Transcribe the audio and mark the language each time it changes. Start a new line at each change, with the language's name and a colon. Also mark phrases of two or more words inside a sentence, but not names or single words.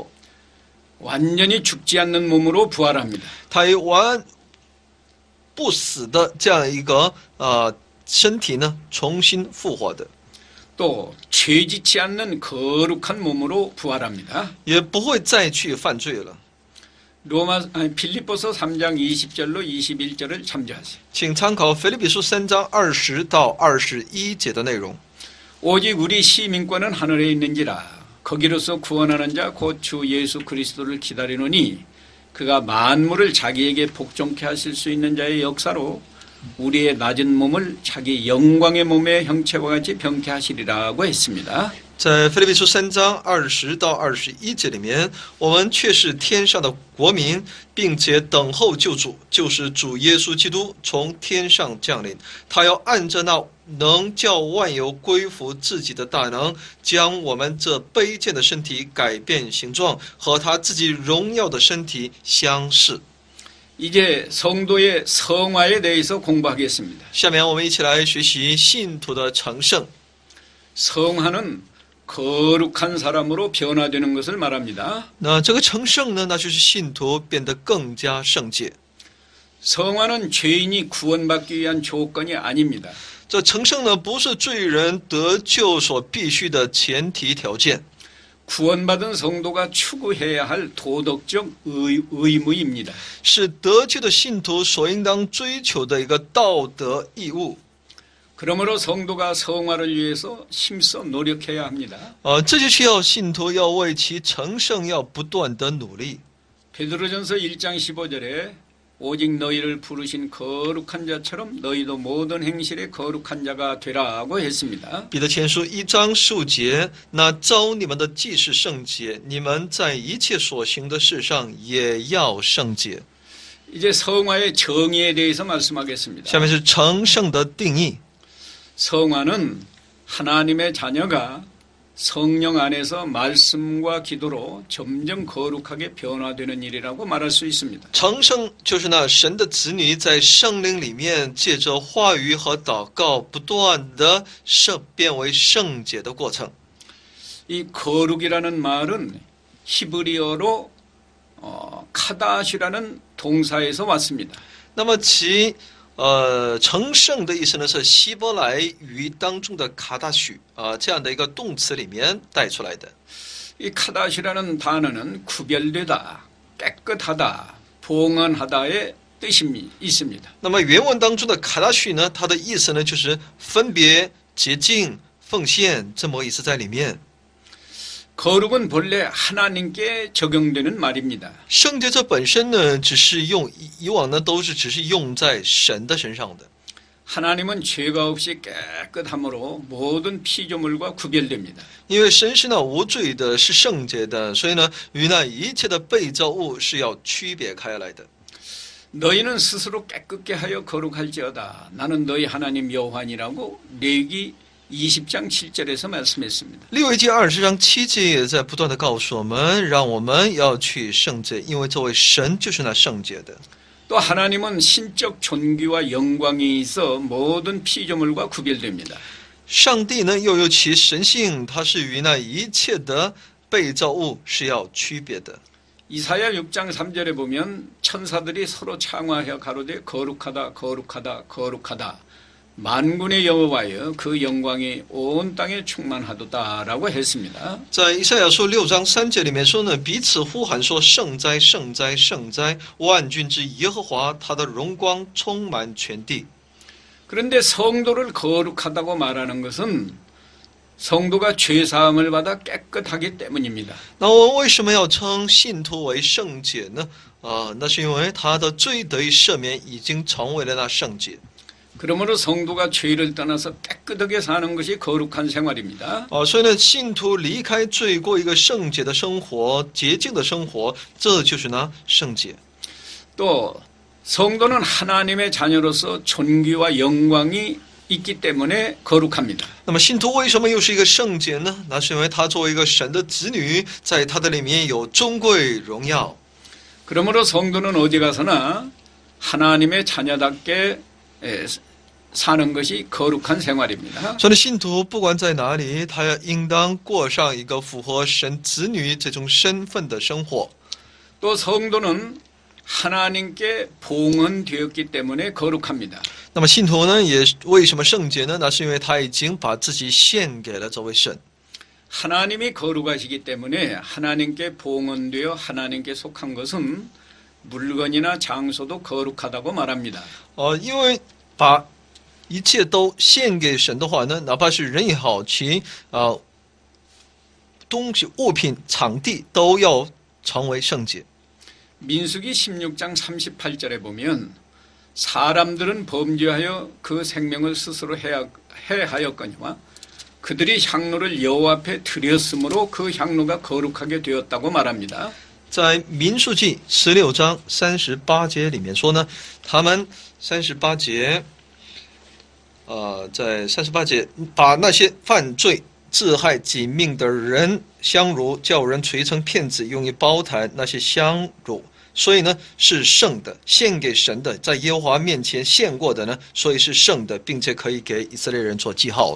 Korean: 완전히 죽지 않는 몸으로 부활합니다.
Chinese: 他以不死的这样一个身体呢，重新复活的，
Korean: 또 죄짓지 않는 거룩한 몸으로 부활합니다.
Chinese: 也不会再去犯罪了。
Korean: 빌립보서 3장 20절로 21절을 참조하세요.
Chinese: 请参考腓立比书3章20到21节的内容。
Korean: 오직 우리 시민권은 하늘에 있는지라 거기로서 구원하는 자 곧 주 예수 그리스도를 기다리노니 그가 만물을 자기에게 복종케 하실 수 있는 자의 역사로 우리의 낮은 몸을 자기 영광의 몸의 형체와 같이 병케 하시리라고 했습니다.
Chinese: 在腓立比书3章20到21节里面，我们却是天上的国民，并且等候救主，就是主耶稣基督从天上降临。他要按着那能叫万有归服自己的大能，将我们这卑贱的身体改变形状，和他自己荣耀的身体相似。
Korean: 이제 성도의 성화에 대해서 공부하겠습니다.
Chinese: 下面我们一起来学习信徒的成圣。
Korean: 성화는 거룩한 사람으로 변화되는 것을 말합니다.
Chinese: 那这个成圣呢，那就是信徒变得更加圣洁。
Korean: 성화는 죄인이 구원받기 위한 조건이 아닙니다.
Chinese: 这成圣呢，不是罪人得救所必须的前提条件，
Korean: 구원받은 성도가 추구해야 할 도덕적 의무입니다.
Chinese: 是得救的信徒所应当追求的一个道德义务。
Korean: 그러므로 성도가 성화를 위해서 힘써 노력해야 합니다.
Chinese: 这就需要信徒要为其成圣要不断的努力。
Korean: 베드로전서 1장 15절에 오직 너희를 부르신 거룩한 자처럼 너희도 모든 행실에 거룩한 자가 되라고 했습니다.
Chinese: 彼得前书1章15节，那召你们的既是圣洁，你们在一切所行的事上也要圣洁。
Korean: 이제 성화의 정의에 대해서 말씀하겠습니다.
Chinese: 下面是成圣的定义。
Korean: 성화는 하나님의 자녀가 성령 안에서 말씀과 기도로 점점 거룩하게 변화되는 일이라고 말할 수 있습니다.
Chinese: 成圣就是那神的子女在圣灵里面借着话语和祷告不断的变为圣洁的过程。
Korean: 이 거룩이라는 말은 히브리어로 카다시라는 동사에서 왔습니다.
Chinese: 那么其成圣的意思呢是希伯来语当中的卡达许这样的一个动词里面带出来的。
Korean: 이 카다시라는 단어는 구별되다, 깨끗하다, 봉헌하다의 뜻이 있습니다.
Chinese: 那么原文当中的卡达许呢，它的意思呢就是分别、洁净、奉献这么个意思在里面。
Korean: 거룩은 본래 하나님께 적용되는 말입니다.
Chinese: 圣洁这本身呢，只是以往呢都是只是用在神的身上的。
Korean: 하나님은 죄가 없이 깨끗함으로 모든 피조물과 구별됩니다.
Chinese: 因为神是那无罪的，是圣洁的，所以呢，与那一切的被造物是要区别开来的。
Korean: 너희는 스스로 깨끗게 하여 거룩할지어다. 나는 너희 하나님 여호와니라고 레위기 20장 7절에서 말씀했습니다.
Chinese: 利未记20章7节也在不断的告诉我们，让我们要去圣洁，因为作为神就是那圣洁的。
Korean: 또 하나님은 신적 존귀와 영광이 있어 모든 피조물과 구별됩니다.
Chinese: 上帝呢又有其神性，他是与那一切的被造物是要区别的。
Korean: 이사야 6장 3절에 보면 천사들이 서로 창화하여 가로되 거룩하다 거룩하다 거룩하다 만군의 여호와여 그 영광이 온 땅에 충만하도다라고 했습니다.
Chinese: 在以赛亚书6章3节里面说呢，彼此呼喊说：“圣哉，圣哉，圣哉！万军之耶和华，他的荣光充满全地。”
Korean: 그런데 성도를 거룩하다고 말하는 것은 성도가 죄 사함을 받아 깨끗하기 때문입니다.
Chinese: 那我们为什么要称信徒为圣洁呢？那是因为他的罪得以赦免，已经成为了那圣洁。
Korean: 그러므로 성도가 죄를 떠나서 깨끗하게 사는 것이 거룩한 생활입니다.
Chinese: 所以呢，信徒离开罪，过一个圣洁的生活、洁净的生活，这就是呢圣洁。
Korean: 또 성도는 하나님의 자녀로서 존귀와 영광이 있기 때문에 거룩합니다.
Chinese: 那么信徒为什么又是一个圣洁呢？那是因为他作为一个神的子女，在他的里面有尊贵荣耀。
Korean: 그러므로 성도는 어디 가서나 하나님의 자녀답게 사는 것이 거룩한 생활입니다.
Chinese: 所以信徒不管在哪里，他要应当过上一个符合神子女这种身份的生活。
Korean: 또 성도는 하나님께 봉헌되었기 때문에 거룩합니다.
Chinese: 那么信徒呢，也为什么圣洁呢？那是因为他已经把自己献给了这位神。
Korean: 하나님이 거룩하시기 때문에 하나님께 봉헌되어 하나님께 속한 것은 물건이나 장소도 거룩하다고 말합니다.
Chinese: 因为把一切都献给神的话呢，哪怕是人也好，其东西、物品、场地都要成为圣洁。
Korean: 민수기 16장 38절에 보면 사람들은 범죄하여 그 생명을 스스로 해하였거니와 그들이 향로를 여호와 앞에 드렸으므로 그 향로가 거룩하게 되었다고 말합니다.
Chinese: 在民数记16章38节里面说呢，他们38节，在38节把那些犯罪自害己命的人香炉叫人捶成片子，用于包坛那些香炉，所以呢是圣的，献给神的，在耶和华面前献过的呢，所以是圣的，并且可以给以色列人做记号了。